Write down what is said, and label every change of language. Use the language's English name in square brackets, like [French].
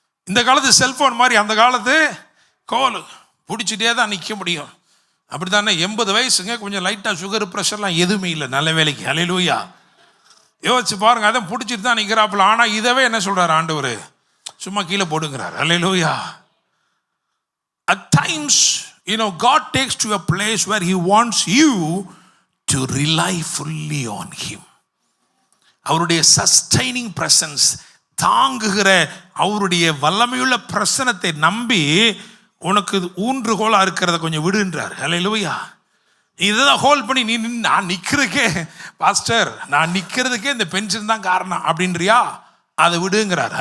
[Tamil] இந்த காலத்து செல்போன் மாதிரி அந்த காலத்து கோல் பிடிச்சிட்டே தான் நிற்க முடியும். அப்படி தானே? 80 வயசுங்க, கொஞ்சம் லைட்டாக சுகர் ப்ரெஷர்லாம் எதுவுமே இல்லை, நல்ல வேலைக்கு. அல்லேலூயா. யோசிச்சு பாருங்க, அதை பிடிச்சிட்டு தான் நிற்கிறாப்புல. ஆனால் இதவே என்ன சொல்றாரு ஆண்டவர், சும்மா கீழே போடுங்கிறார். அல்லேலூயா. [English] At times, God takes to a place where he wants you to rely fully on him. [Tamil] அவருடைய சஸ்டைனிங் பிரசன்ஸ், தாங்குகிற அவருடைய வல்லமையுள்ள பிரசனத்தை நம்பி உனக்கு ஊன்றுகோலா இருக்கிறத கொஞ்சம் விடுன்றார். அல்லேலூயா. இதான் ஹோல்ட் பண்ணி நான் நிற்கிறதுக்கே பாஸ்டர், நான் நிற்கிறதுக்கே இந்த பென்ஷன் தான் காரணம் அப்படின்றியா, அதை விடுங்கிறார்.